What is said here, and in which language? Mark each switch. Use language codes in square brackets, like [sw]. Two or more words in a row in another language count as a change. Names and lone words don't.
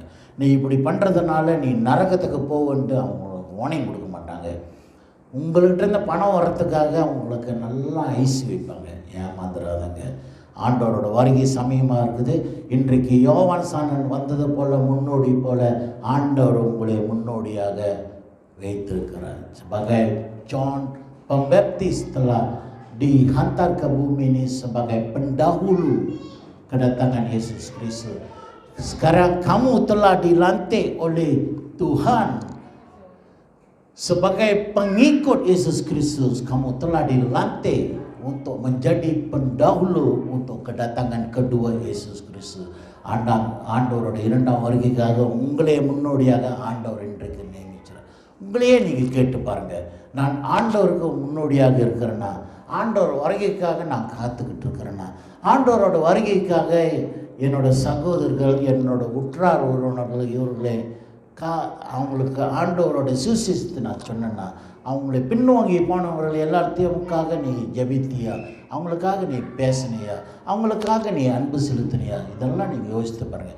[ta] நீ இப்படி பண்ணுறதுனால நீ நரகத்துக்கு போவன்ட்டு அவங்களுக்கு வார்னிங் கொடுக்க மாட்டாங்க. உங்கள்கிட்ட இருந்த பணம் வர்றதுக்காக அவங்களுக்கு நல்லா ஐஸ் வைப்பாங்க. ஏமாந்துடாதங்க. ஆண்டவரோட வருகை சமயமாக இருக்குது. இன்றைக்கு யோவான் சாணன் வந்தது போல் முன்னோடி போல் ஆண்டவர் உங்களை முன்னோடியாக வைத்திருக்கிறார். [ms] sebagai John Pembaptis telah dihantar ke bumi ini sebagai pendahulu kedatangan Yesus Kristus. Sekarang kamu telah dilantik oleh Tuhan sebagai pengikut Yesus Kristus. Kamu telah dilantik untuk menjadi pendahulu untuk kedatangan kedua Yesus Kristus. [ta] ஆண்டவரோட 2ஆம் வருகைக்காக உங்களே முன்னோடியாக ஆண்டவர் இன்றைக்கு நியமிக்கிறார். உங்களையே நீங்கள் கேட்டு பாருங்கள், நான் ஆண்டவருக்கு முன்னோடியாக இருக்கிறேன்னா, ஆண்டவர் வருகைக்காக நான் காத்துக்கிட்டு இருக்கிறேன்னா, ஆண்டவரோட வருகைக்காக என்னோட சகோதரர்கள், என்னோட உற்றார் உறவினர்கள் இவர்களே அவங்களுக்கு ஆண்டவரோட சுவிசேஷத்தை நான் சொன்னேன்னா, அவங்களை பின்வாங்கி போனவர்கள் எல்லாத்தையும்காக நீ ஜெபித்தியா, அவங்களுக்காக நீ பேசினியா, அவங்களுக்காக நீ அன்பு செலுத்தினியா, இதெல்லாம் நீங்கள் யோசித்து பாருங்கள்.